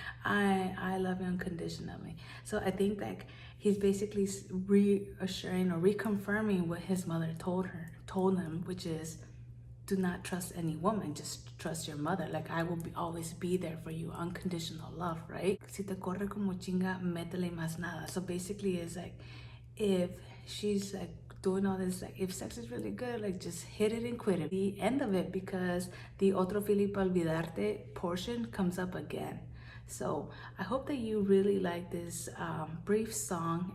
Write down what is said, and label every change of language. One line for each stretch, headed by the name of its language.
English: I love you unconditionally. So I think that he's basically reassuring or reconfirming what his mother told him, which is, do not trust any woman, just trust your mother. Like, I will always be there for you, unconditional love, right?
Spanish: Si te corre como chinga, métele más nada.
English: So basically it's like, if she's like doing all this, like, if sex is really good, like, just hit it and quit it. The end of it, because the otro Filipa olvidarte portion comes up again. So I hope that you really like this brief song.